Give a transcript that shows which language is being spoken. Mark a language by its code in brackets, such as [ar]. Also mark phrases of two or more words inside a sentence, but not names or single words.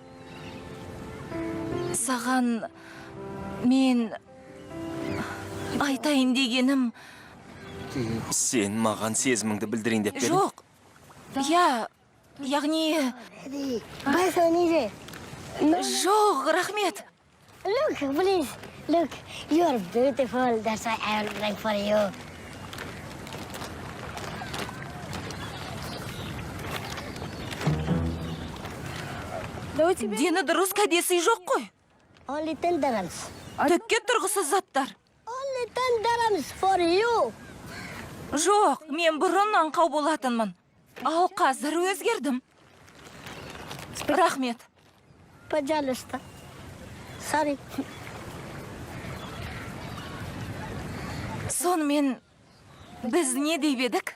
[kk] Саған мен айтайын дегенім... Сен маған сезіміңді білдірейін деп пе? Жоқ. Яғни... Жоқ, рахмет. [en] Look, please. Look, you're beautiful. That's why I will bring for you. [kk] Дені дұрыс кәдесі жоқ қой. [en] Only 10 dirhams. [kk] Түкке тұрғысыз заттар. [en] Only 10 dirhams for you. [kk] Жоқ, мен бұрын аңқау болатынмын. Ал қазір өзгердім. Рахмет. [ru] Пожалуйста. Sorry. [kk] Сонымен біз не деп едік?